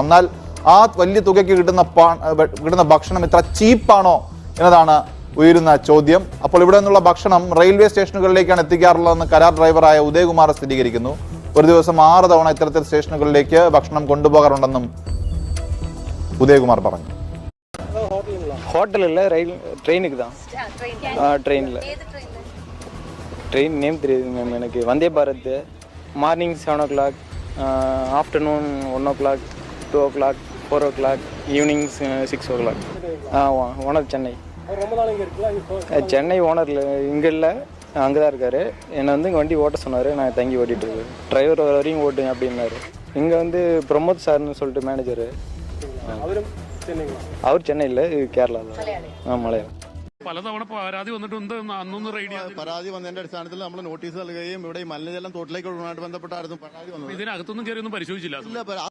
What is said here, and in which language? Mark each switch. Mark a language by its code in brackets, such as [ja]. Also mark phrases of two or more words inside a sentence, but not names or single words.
[ml] എന്നാൽ ആ വലിയ തുകയ്ക്ക് കിട്ടുന്ന ഭക്ഷണം ഇത്ര ചീപ്പാണോ എന്നതാണ് ഉയരുന്ന ചോദ്യം. അപ്പോൾ ഇവിടെ നിന്നുള്ള ഭക്ഷണം റെയിൽവേ സ്റ്റേഷനുകളിലേക്കാണ് എത്തിക്കാറുള്ളതെന്ന് കരാർ ഡ്രൈവറായ ഉദയകുമാർ സ്ഥിരീകരിക്കുന്നു. ഒരു ദിവസം 6 തവണ ഇത്തരത്തിൽ സ്റ്റേഷനുകളിലേക്ക് ഭക്ഷണം കൊണ്ടുപോകാറുണ്ടെന്നും ഉദയകുമാർ പറഞ്ഞു. [ta] ஹோட்டலில் ரயில் ட்ரெயினுக்கு தான் ட்ரெயினில் [en] train name [ta] தெரியுது மேம் எனக்கு. வந்தே பாரத் மார்னிங் 7 o'clock, ஆஃப்டர்நூன் 1 o'clock, 2 o'clock, 4 o'clock, ஈவினிங் 6 o'clock. ஓனர் சென்னை. சென்னை ஓனர் இங்கே இல்லை, அங்கே தான் இருக்கார். என்னை வந்து இங்கே வண்டி ஓட்ட சொன்னார். நான் தங்கி ஓட்டிகிட்டு இருக்கேன். டிரைவர் வரையும் ஓட்டுங்க அப்படின்னாரு. இங்கே வந்து பிரமோத் சார்னு சொல்லிட்டு மேனேஜரு. [ml] അവർ ചെന്നൈയില്, കേരള, മലയാളം. പലതവണ പരാതി വന്നിട്ടുണ്ട്. അന്നൊന്ന് റെയ്ഡ് പരാതി വന്നതിന്റെ അടിസ്ഥാനത്തിൽ നമ്മൾ നോട്ടീസ് നൽകുകയും ഇവിടെ മലിനജലം തോട്ടിലേക്ക് ഒഴുകുന്നതുമായിട്ട് ബന്ധപ്പെട്ടായിരുന്നു പരാതി വന്നത്. ഇതിനകത്തൊന്നും കയറിയൊന്നും പരിശോധിച്ചില്ല.